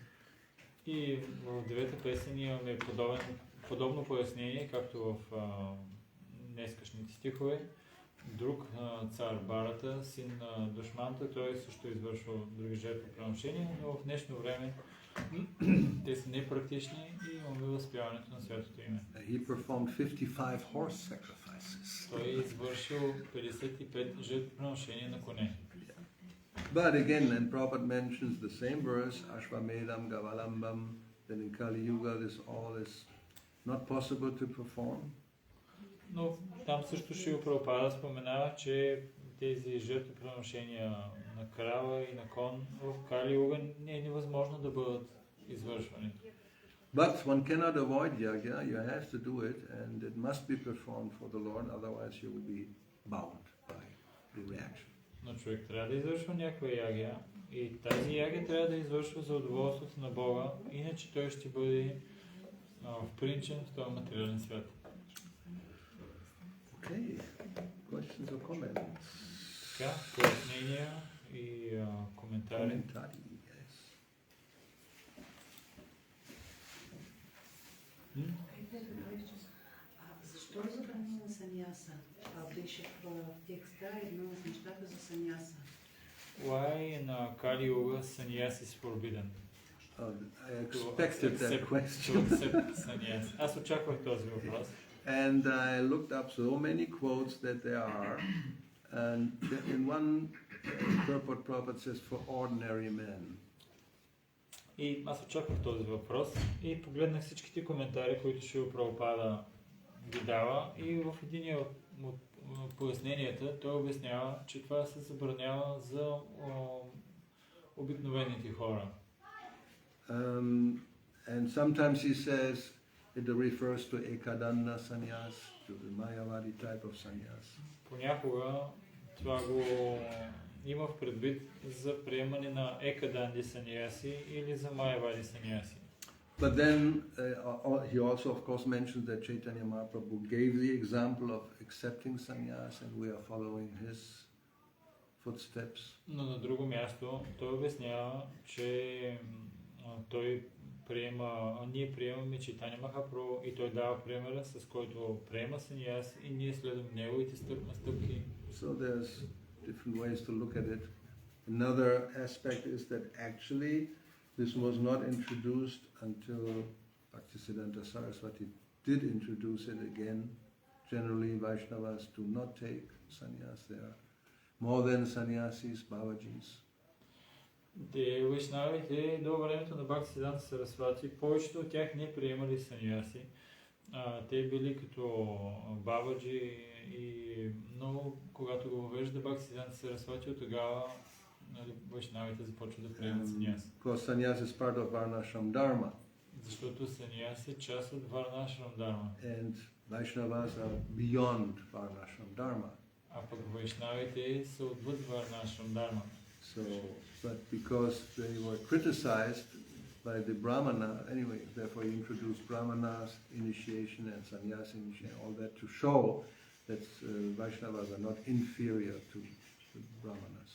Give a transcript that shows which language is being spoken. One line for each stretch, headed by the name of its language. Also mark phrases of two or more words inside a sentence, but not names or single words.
Bulgarian: И в девета песен имаме подобно пояснение, както в днескашните стихове. Друг цар Барата, син на Душманта, той също извършва други жертвоприношения, но в днешно време те са непрактични и имаме възпяването на святото име.
English: He performed 55 horse sacrifices.
Bulgarian: Той е извършил 55 жертвоприношения на коне.
English: But again, and Prabhupada mentions the same verse,
Sanskrit: Ashvamedam Gavalambam,
English: then in Kali Yuga this all is not possible to perform.
Bulgarian: Но там също Шрила Прабхупада споменава, че тези жертвоприношения на крава и на кон в Кали Юга не е невъзможно да бъдат извършвани.
English: But one cannot avoid yagya, you have to do it, and it must be performed for the Lord, otherwise you will be bound by the reaction.
Bulgarian: Но човек трябва да извършва някаква ягия и тази ягия трябва да извършва за удоволствието на Бога, иначе той ще бъде впринчен в този материален свят.
English: Okay, questions or comments?
Bulgarian: Така, пояснения и коментари.
English: Commentari, yes.
Bulgarian: Защо е забранена саняса? Беше в текста едно от нещата за саняса.
English: Why in Kali Yuga sannyas is forbidden? I expected that question. To accept sannyas.
Bulgarian: Аз очаквах този въпрос.
English: And I looked up so many quotes that there are, and in one purport Prabhupada says for ordinary men.
Bulgarian: И аз очаквах този въпрос и погледнах всичките коментари, които Шрила Прабхупада ги дава, и в един от поясненията той обяснява, че това се забранява за обикновените хора.
English: And sometimes he says it refers to Ekadanna sannyas, to the Mayavadi type of sannyas.
Bulgarian: Понякога това го има в предвид за приемане на екаданди саньяси или за майавади саньяси.
English: But then he also, of course, mentioned that Chaitanya Mahaprabhu gave the example of accepting sannyas, and we are following his footsteps.
Bulgarian: Но на друго място той обяснява, че ние приемаме Чайтаня Махапрабху и той дава примера, с който приема саньяс и ние следваме неговите стъпки.
English: So there's different ways to look at it. Another aspect is that actually this was not introduced until Bhaktisiddhanta Saraswati did introduce it again. Generally, Vaishnavas do not take sannyas. There are more than sannyasis, Babajis.
Bulgarian: Те вайшнавите до времето на Бхактисиданта Сарасвати, повечето от тях не приемали саньяси. Те били като бабаджи, но когато го въвежда Бхактисиданта Сарасвати, от тогава вайшнавите започват да приемат саньяси.
English: Because sannyas is part of Varnashram Dharma.
Bulgarian: Защото саньяс е част от Varnashram Dharma.
English: And Vaishnavas are beyond Varnashram Dharma.
Bulgarian: А пък вайшнавите са отвъд Varnashram Dharma.
English: So, but because they were criticized by the Brahmana, anyway, therefore he introduced Brahmanas, initiation and sannyas initiation, all that to show that Vaishnavas are not inferior to the Brahmanas.